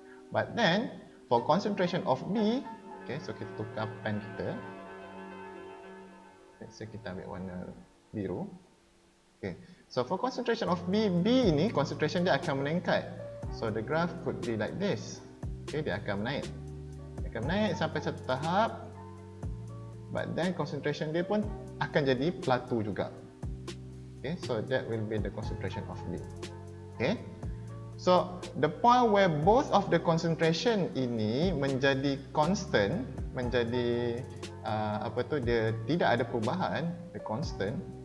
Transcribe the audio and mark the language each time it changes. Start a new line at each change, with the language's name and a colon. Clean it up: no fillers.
English: But then for concentration of B, okay, so
Malay: kita tukar pen kita.
English: Let's say
Malay: kita ambil warna biru.
English: Okay, so for concentration of B, B ini concentration
Malay: dia akan meningkat.
English: So the graph could be like this.
Malay: Okay, dia akan menaik. Dia akan menaik sampai satu tahap.
English: But then
Malay: concentration dia pun akan jadi plateau juga.
English: Okay, so that will be the concentration of B. Okay, so the point where both of the concentration
Malay: ini menjadi constant, menjadi apa tu, dia tidak ada perubahan,
English: the constant.